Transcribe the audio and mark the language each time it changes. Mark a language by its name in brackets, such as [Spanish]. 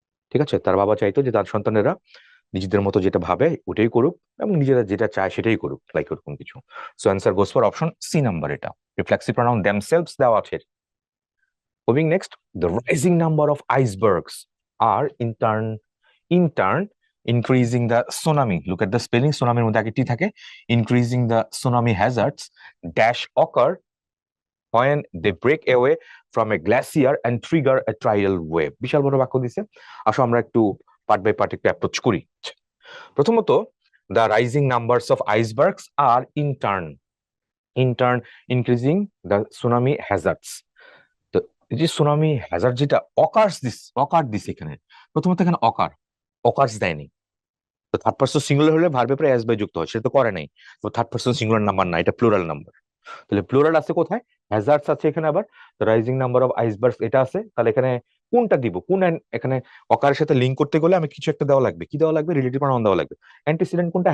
[Bangla] ঠিক আছে, তার বাবা চাইতো যে তার সন্তানেরা নিজেদের মতো যেটা ভাবে ওটাই করুক, এবং নিজেরা যেটা চায় সেটাই করুক, লাইক ওরকম কিছু। [English] so answer goes for option C number, [Bangla] এটা রিফ্লেক্সিভ প্রনাউন দেমসেলভস দেওয়া আছে। [English] Moving next, the rising number of icebergs আর in turn increasing the tsunami. Look at the spelling, [Bangla] tsunami এর মধ্যে আগে টি থাকে। [English] increasing the tsunami hazards dash occur when they break away from a glacier and trigger a tidal wave. [Bangla] বিশাল বড় বাক্য দিছে, আসো আমরা একটু পার্ট বাই পার্ট একটু অ্যাপ্রোচ করি। প্রথমত, [English] the rising numbers of icebergs are in turn increasing the tsunami hazards. [Bangla] তো এই যে সুনামি হ্যাজার্ড যেটা অকার দিস এখানে, প্রথমত এখানে অকার্স দেয়নি। তো থার্ড পারসন সিঙ্গুলার হলে ভার্বে পরে এস বাই যুক্ত হয়, সেটা তো করে নাই। তো থার্ড পারসন সিঙ্গুলার নাম্বার না, এটা প্লুরাল নাম্বার। তাহলে প্লুরাল আছে কোথায়? হ্যাজার্ডস আছে এখানে, আবার রাইজিং নাম্বার অফ আইসবার্গস এটা আছে। তাহলে এখানে কোনটা দিব, কোন এখানে অকারের সাথে লিঙ্ক করতে গেলে আমি কিছু একটা দেওয়া লাগবে, কি দেওয়া লাগবে? রিলেটিভ প্রনাউন দেওয়া লাগবে। অ্যান্টিসিডেন্ট কোনটা?